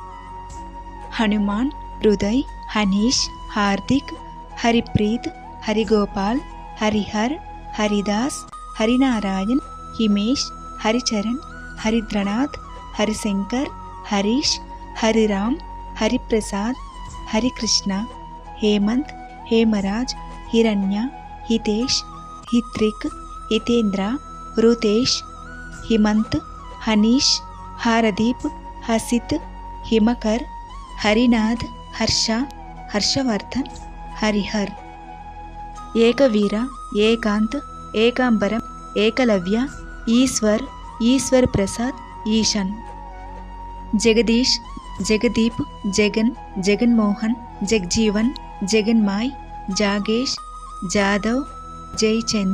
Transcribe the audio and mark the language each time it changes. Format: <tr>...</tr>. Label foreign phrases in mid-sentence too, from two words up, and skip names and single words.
<te>హనుమాన్, హృదయ్, హనీష్, హార్దిక్, హరిప్రీత్, హరిగోపాల్, హరిహర్, హరిదాస్, హరినారాయణ్, హిమేష్, హరిచరణ్, హరిద్రనాథ్, హరిశంకర్, హరీష్, హరిరామ్, హరిప్రసాద్, హరికృష్ణ, హేమంత్, హేమరాజ్, హిరణ్య, హితేష్, హిత్రిక్, హితేంద్ర, రుతేష్, హిమంత్, హనీష్, హారదీప్, హసిత్,</te> <hi>हिमकर, हरिनाथ, हर्ष, हर्षवर्धन, हरिहर। एकवीर, एकांत, एकांबरम, एकलव्य, ईश्वर, ईश्वर प्रसाद, ईशन। जगदीश, जगदीप, जगन, जगनमोहन, जगजीवन, जगन्माय, जागेश, जादव, जयचंद,</hi>